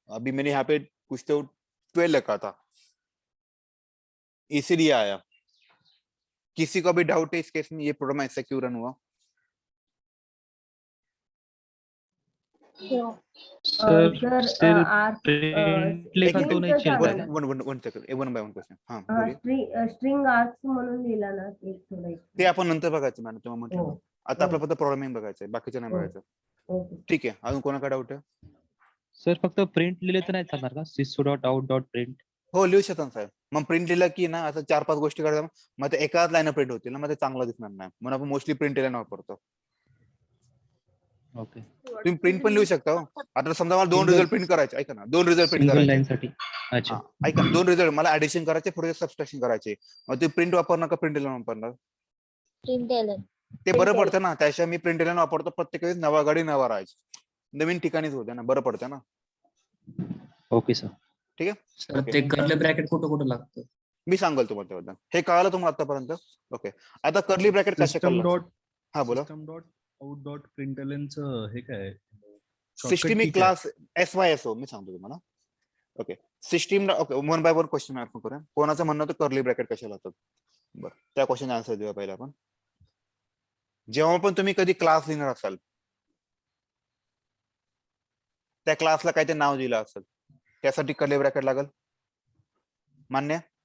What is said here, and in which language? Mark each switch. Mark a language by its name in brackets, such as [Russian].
[Hindi] अभी मैंने यहाँ पे कुछ तो 12 लिखा था, इसीलिए आया। किसी को भी डाउट है इस केस में, ये प्रोग्राम ऐसा क्यों रन हुआ? सर सर आप प्रिंट लिखा तो नहीं चलता है? One second, one by one question, हाँ बोलिए। [Marathi] स्ट्रिंग आर्क्स म्हणून लिहिला ना एक थोडं ते आपण नंतर बघायचं मॅडम, तेव्हा म्हटलं हो. ना. आता आपलं हो. फक्त प्रोग्रामिंग बघायचंय, बाकीचं नाही हो. बघायचं. ओके ठीक आहे, अजून कोणाकडे डाऊट आहे? सर फक्त प्रिंट लिहिले तर नाही चालणार का, sys dot out dot print? हो लिहू शकता ना साहेब. मग प्रिंट लिहिलं की ना असं 4-5 गोष्टी करता, मग ते एकाच लाईन प्रिंट होतील ना, मग ते चांगलं दिसणार नाही, म्हणून आपण मोस्टली प्रिंट लाईन वापरतो. ओके तुम्ही प्रिंट पण लिहू शकता हो. आता समजा मला 2 रिझल्ट प्रिंट करायचे, ऐका ना, 2 रिझल्ट प्रिंट सिंगल करायचे. लाईन साठी. अच्छा हा, ऐका 2 रिझल्ट मला ऍडिशन करायचे, पुढे सबट्रॅक्शन करायचे, मग ते प्रिंट वापरणार का प्रिंट लाईन वापरणार? ते बरं पडतं ना, त्याशिवाय मी प्रिंट लाईन वापरतो, प्रत्येक वेळेस नवा गाडी नवा राहायची, नवीन ठिकाणीच होते ना, बरं पडतं ना. Okay sir. ठीक आहे, सर ओके. ते कर्ली ब्रॅकेट कुठं कुठं लागतं? मी सांगेल तुम्हाला त्याबद्दल. हे कळालं तुम्हाला आतापर्यंत? ओके, आता कर्ली ब्रॅकेट कसे सिस्टम करणार? डॉट हा बोला. सिस्टम डॉट आउट डॉट प्रिंटएलएनचं हे काय सिस्टमिक क्लास SYSO मी सांगतो तुम्हाला. Okay system okay 1 bye 1 question आपण करूया. कोणाचं म्हणणं होतं कर्ली ब्रॅकेट कशाला होतात? बरं त्या क्वेश्चन आन्सर देऊया पहिला आपण. जेव्हा पण तुम्ही कधी क्लास लिहिणार असाल त्या क्लासला काहीतरी नाव दिलं असेल त्यासाठी कर्ली ब्रॅकेट लागल. मान्य?